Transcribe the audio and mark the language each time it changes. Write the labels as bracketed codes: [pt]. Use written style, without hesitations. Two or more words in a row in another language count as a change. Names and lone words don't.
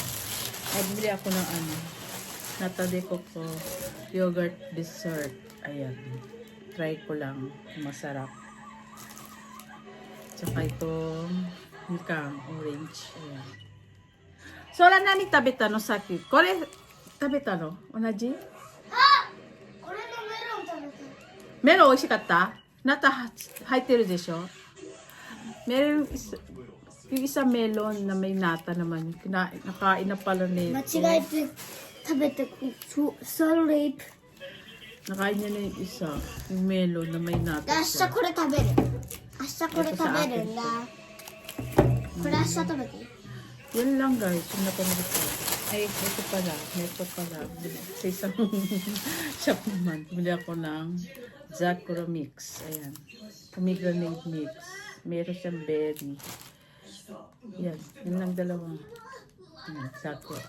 [tl] Ay, bili ako ng nata de coco [en] yogurt dessert. [tl] Ayan. Try ko lang. Masarap. Tsaka itong mikang orange. Ayan. So, wala na ni tabetano sakit. [ja] これ、食べたの? 同じ? メロン、美味しかった? ナタ、入ってるでしょ? [tl] Meron, yung isa melon na may nata naman. Nakain na pala nito. [ja] 間違えて食べて sorry [tl] Nakain niya na yung isa. Yung melon na may nata [ja] 明日 [tl] siya. [ja] これ食べる明日これ食べるんだこれ明日食べていい [tl] Yan lang guys, yung napanood ko. Ay, ito pala. Sa isang shop naman, bili ako ng Zakura Mix. Ayan. Pomegranate Mix. Meron siyang berry. Yan. Yan lang dalawa. Ayan, Zakura.